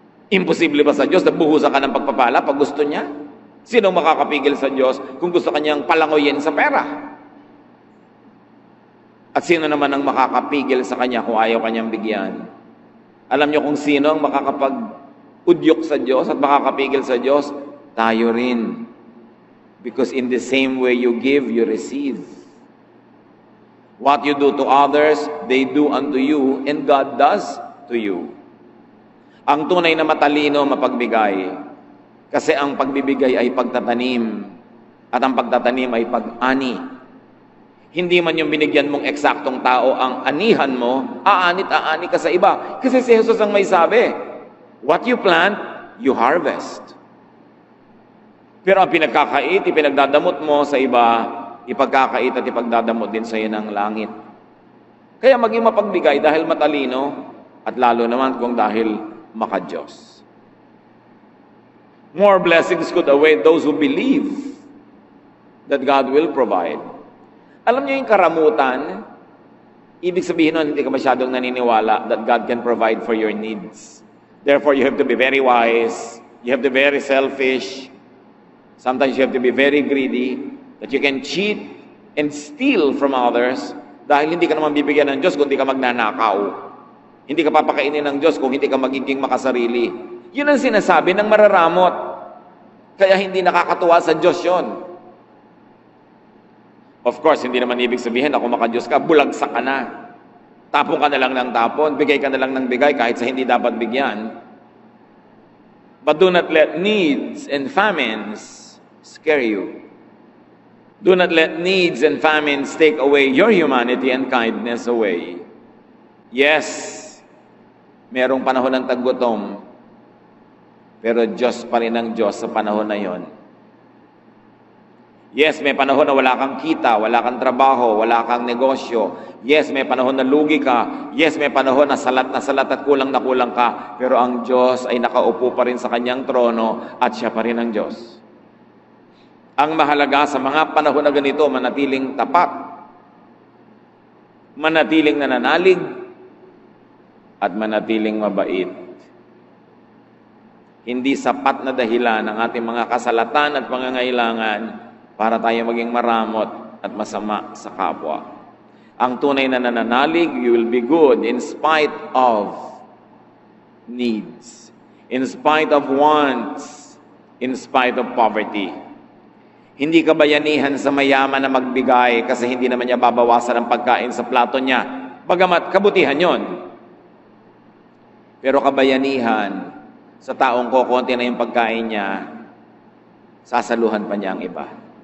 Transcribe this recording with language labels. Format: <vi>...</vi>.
<tl>Imposible ba sa Diyos na buhusan ka ng pagpapala pag gusto niya? Sino makakapigil sa Diyos kung gusto kanyang palangoyin sa pera? At sino naman ang makakapigil sa Kanya kung ayaw Kanyang bigyan? Alam niyo kung sino ang makakapag-udyok sa Diyos at makakapigil sa Diyos? Tayo rin.</tl> <en>Because in the same way you give, you receive. What you do to others, they do unto you, and God does to you.</en> <tl>Ang tunay na matalino, mapagbigay. Kasi ang pagbibigay ay pagtatanim, at ang pagtatanim ay pag-ani. Hindi man yung binigyan mong eksaktong tao ang anihan mo, aani ka sa iba. Kasi si Jesus ang may sabi,</tl> <en>what you plant, you harvest.</en> <tl>Pero ang pinagkakait, ipinagdadamot mo sa iba, ipagkakait at ipagdadamot din sa iyo ng langit. Kaya maging mapagbigay dahil matalino at lalo naman kung dahil makadiyos.</tl> <en>More blessings could await those who believe that God will provide.</en> <tl>Alam niyo yung karamutan, ibig sabihin nun, hindi ka masyadong naniniwala</tl> <en>that God can provide for your needs. Therefore, you have to be very wise, you have to be very selfish, sometimes you have to be very greedy, that you can cheat and steal from others</en> <tl>dahil hindi ka naman bibigyan ng Diyos kung hindi ka magnanakaw. Hindi ka papakainin ng Diyos kung hindi ka magiging makasarili. Yun ang sinasabi ng mararamot. Kaya hindi nakakatuwa sa Diyos yun.</tl> <en>Of course,</en> <tl>hindi naman ibig sabihin ako makadiyos ka, bulagsak ka na. Tapon ka na lang ng tapon, bigay ka na lang ng bigay kahit sa hindi dapat bigyan.</tl> <en>But do not let needs and famines scare you. Do not let needs and famines take away your humanity and kindness away.</en> <tl>Yes, merong panahon ng taggutom, pero Diyos pa rin ang Diyos sa panahon na yon. Yes, may panahon na wala kang kita, wala kang trabaho, wala kang negosyo. Yes, may panahon na lugi ka. Yes, may panahon na salat at kulang na kulang ka. Pero ang Diyos ay nakaupo pa rin sa kanyang trono at siya pa rin ang Diyos. Ang mahalaga sa mga panahon na ganito, manatiling tapat, manatiling nananalig, at manatiling mabait. Hindi sapat na dahilan ang ating mga kasalatan at pangangailangan para tayo maging maramot at masama sa kapwa. Ang tunay na nananalig,</tl> <en>you will be good in spite of needs, in spite of wants, in spite of poverty.</en> <tl>Hindi ka bayanihan sa mayaman na magbigay kasi hindi naman niya babawasan ang pagkain sa plato niya. Bagamat kabutihan yon. Pero kabayanihan sa taong kokonti na yung pagkain niya, sasaluhan pa niya ang iba.</tl>